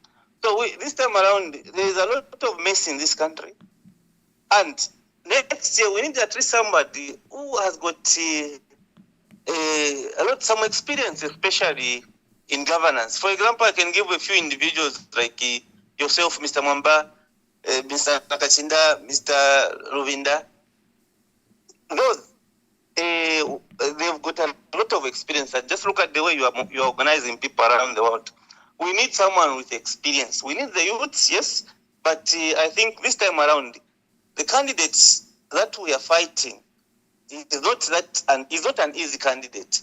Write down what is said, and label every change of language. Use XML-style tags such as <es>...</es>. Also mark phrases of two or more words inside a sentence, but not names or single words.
<en>So this time around, there is a lot of mess in this country. And next year, we need at least somebody who has got some experience, especially in governance. For example, I can give a few individuals like yourself, Mr. Mwamba, Mr. Nakachinda, Mr. Ruvinda. Those, they've got a lot of experience. And just look at the way you're organizing people around the world. We need someone with experience. We need the youths, yes, but I think this time around, the candidates that we are fighting, is not that is not an easy candidate.</en>